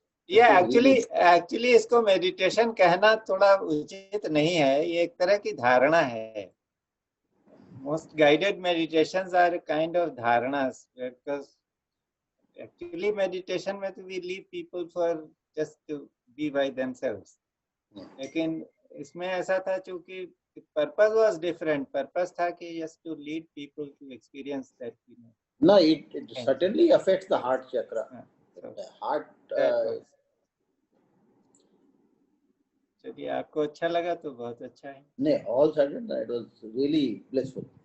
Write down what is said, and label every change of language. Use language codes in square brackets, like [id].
[hi] ये एक्चुअली इसको मेडिटेशन कहना थोड़ा उचित नहीं है, ये एक तरह की धारणा है। [en] Most guided meditations are a kind of dharanas, because actually meditation [hi] में तो [en] we leave people for just to be by themselves. [hi] लेकिन इसमें ऐसा था चूंकि [en] purpose was different. Purpose [hi] था कि [en] just to lead people to experience that. No, it certainly affects the heart chakra. The heart. [hi] चलिए आपको अच्छा लगा तो बहुत अच्छा है। [en] नहीं, all sudden it was really blissful.